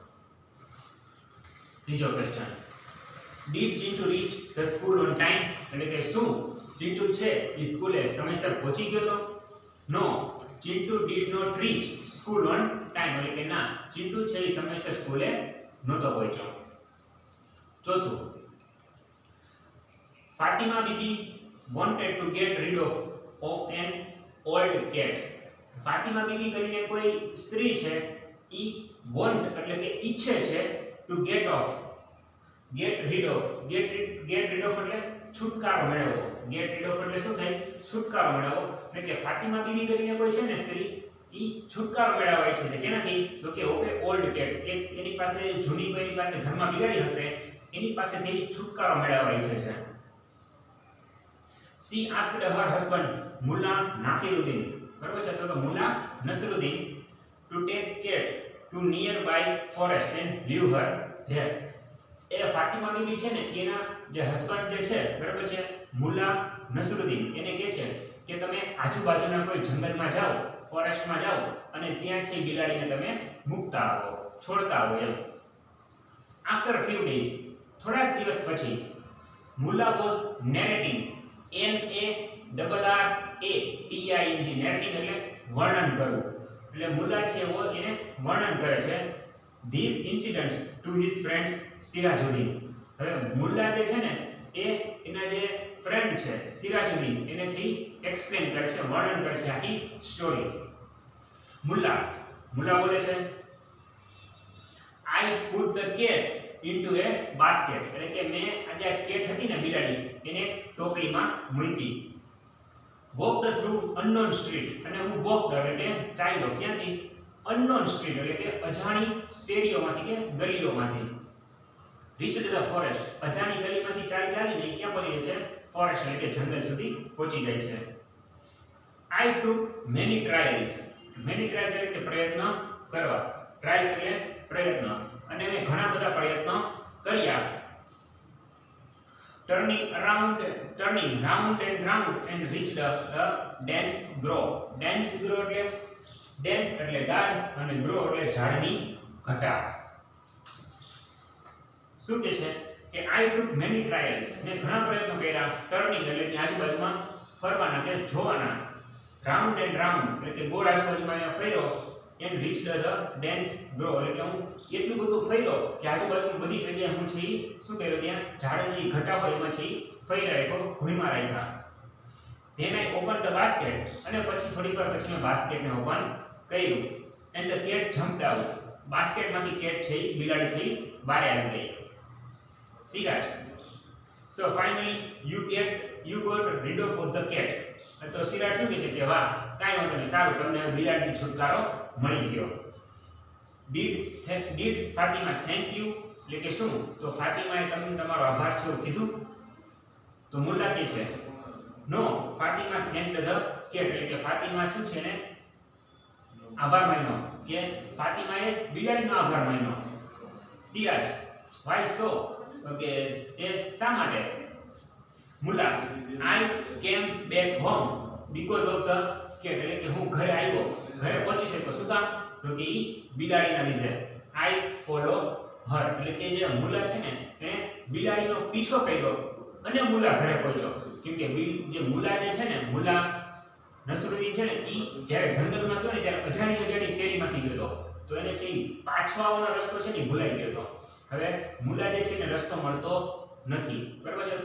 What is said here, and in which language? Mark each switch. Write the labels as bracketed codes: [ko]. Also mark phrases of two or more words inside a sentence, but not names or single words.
[gu] ત્રીજો ક્વેશ્ચન, [en] did Chintu reach the school on time [gu] એટલે કે શું ચિંટુ છે એ સ્કૂલે સમયસર પહોંચી ગયો તો? [en] No, Chintu did not reach school on time [gu] એટલે કે ના, ચિંટુ છે એ સમયસર સ્કૂલે નહોતો પહોંચ્યો. [en] ચોથું, ફાતિમા બીબી wanted to get rid of an old cat. [gu] ફાતિમા બીબી કરીને કોઈ સ્ત્રી છે ઈ want એટલે કે ઈચ્છે છે [en] to get rid of [gu] એટલે છુટકારો મેળવવો. [en] get rid of [gu] એટલે શું થાય? છુટકારો મેળવવો. એટલે કે ફાતિમા બીબી કરીને કોઈ છે ને સ્ત્રી ઈ છુટકારો મેળવવા ઈચ્છે છે કેનાથી? તો કે [en] of a old cat [gu] એક એની પાસે જૂની કોઈની પાસે ઘરમાં બિલાડી હશે એની પાસેથી છુટકારો મેળવવા ઈચ્છે છે. [en] she asked her husband Mullah Nasiruddin [gu] બરાબર છે તો [en] મુલ્લા નસરુદ્દીન to take cat to nearby forest and leave her there. [gu] એ ફાતિમા બીબી છે ને એના જે હસબન્ડ જે છે બરાબર છે મુલ્લા નસરુદ્દીન એને કહે છે કે તમે આજુબાજુના કોઈ જંગલમાં જાઓ, ફોરેસ્ટમાં જાઓ અને ત્યાં છે બિલાડીને તમે મૂકતા આવો, છોડતા આવો એમ. [en] after few days [gu] થોડાક દિવસ પછી મુલ્લા [en] was narrating NARRATING narrating [gu] એટલે વર્ણન કરવું. એટલે મુલ્લા છે એવો એને વર્ણન કરે છે [en] these incidents to his friends [gu] સિરાજુદ્દીન. હવે મુલ્લા જે છે ને એ એના જે ફ્રેન્ડ છે સિરાજુદ્દીન એને છે એક્સપ્લેન કરે છે, વર્ણન કરે છે આખી સ્ટોરી. [en] મુલ્લા [gu] બોલે છે [en] I put the cat into a basket, [gu] એટલે કે મેં આજે આ કેટ હતી ને બિલાડી એને ટોપલીમાં મૂકી. [en] walked through unknown street, [gu] અને હું walked એટલે કે ચાલ્યો ક્યાંથી [en] unknown street [gu] એટલે કે અજાણી શેરીઓમાંથી કે ગલીઓમાંથી. [en] reached the forest, [gu] અજાણી ગલીમાંથી ચાલીને ક્યાં પહોંચી જાય છે ફોરેસ્ટ એટલે કે જંગલ સુધી પહોંચી જાય છે. [en] I took many trials [gu] એટલે કે પ્રયત્ન કરવા, ટ્રાયલ્સ એટલે પ્રયત્ન, અને મેં ઘણા બધા પ્રયત્નો કર્યા. [en] turning round and round and reached the dense grove. [gu] dense એટલે ગાઢ અને grow એટલે ઝાડની ઘટા. શું કહે છે કે [en] I took many trials, [gu] મેં ઘણા પ્રયત્નો કર્યા. turning એટલે કે આજુબાજુમાં ફરવાના કે જોવાના. [en] round and round [gu] એટલે કે ગોળ આજુબાજુમાં ફર્યો. [en] and reached the dense grove [gu] એટલે કે હું એટલું બધું ફર્યો કે આજુબાજુની બધી જગ્યાએ હું છે શું કર્યો ત્યાં ઝાડની ઘટા હોય એમાં છે ફર્યા રાખ્યો, ઘૂમા રાખ્યા. [en] then I opened the basket, [gu] અને પછી થોડી વાર પછી મેં બાસ્કેટને ઓપન કર્યું. [en] and the cat jumped out, [gu] બાસ્કેટમાંથી કેટ છે બિલાડી છે બહાર આવી ગઈ. સિરાજ, [en] so finally you got rid of the cat. [gu] તો સિરાજ શું કહે છે કે વાહ કાંઈ વાંધો નહીં, સારું તમને બિલાડીથી છુટકારો મળી ગયો. [en] did ફાતિમા thank you [gu] એટલે કે શું તો ફાતિમાએ તમને તમારો આભાર છે એવું કીધું. તો મુલ્લા કહે છે નો [en] ફાતિમા thanked the cat [gu] એટલે કે ફાતિમા શું છે ને આભાર માન્યો, કે ફાતિમાએ બિલાડીનો આભાર માન્યો. સિરાજ, [en] why so [gu] કે તે શા માટે. મુલ્લા, [en] I came back home because of the cat [gu] એટલે કે હું ઘરે આવ્યો, ઘરે પહોંચી શક્યો શું કામ તો કે ઈ બિલાડીના લીધે. [en] I follow her [gu] એટલે કે જે મુલ્લા છે ને એને બિલાડીનો પીછો કર્યો અને મુલ્લા ઘરે પહોંચ્યો. કેમ કે જે મુલ્લા જે છે ને મુલ્લા નસરુદ્દીન છે ને ઈ જ્યારે જંગલમાં ગયો ને ત્યારે અજાણી શેરીમાંથી ગયો તો એને છે પાછો આવવાનો રસ્તો છે ને ભૂલાઈ ગયો હતો. હવે મુલ્લા જે છે ને રસ્તો મળતો નથી, બરાબર છે.